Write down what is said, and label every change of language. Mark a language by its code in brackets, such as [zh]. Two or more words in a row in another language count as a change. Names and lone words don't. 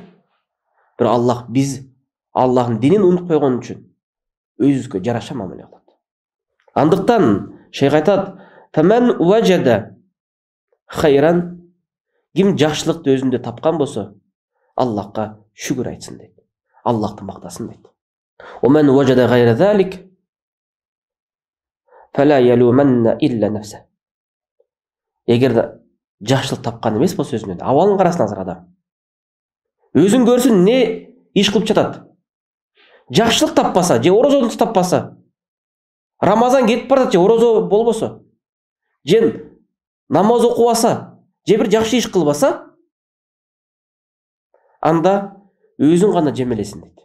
[ky] Бирок Аллах биз Аллахтын динин унутуп койгон үчүн өзүбүзгө жараша мамиле кылат. Андыктан шейх айтат: [ar] "فمن وجد خيرا", [ky] ким жакшылыкты өзүндө тапкан болсо, Аллахка шүгүр айтсын дейт. Аллахты мактасын дейт. [ar] "ومن وجد غير ذلك فلا يلومن إلا نفسه". [ky] Эгер жакшылык тапкан эмес болсо өзүнөн, абалын карасын азыр адам. Өзүн көрсүн, не иш кылып жатат. Жакшылык таппаса, же орозону таппаса, Рамазан кетип барат, же орозо болбосо, же намаз окубаса, же бир жакшы иш кылбаса, анда өзүн гана жемелесин дейт.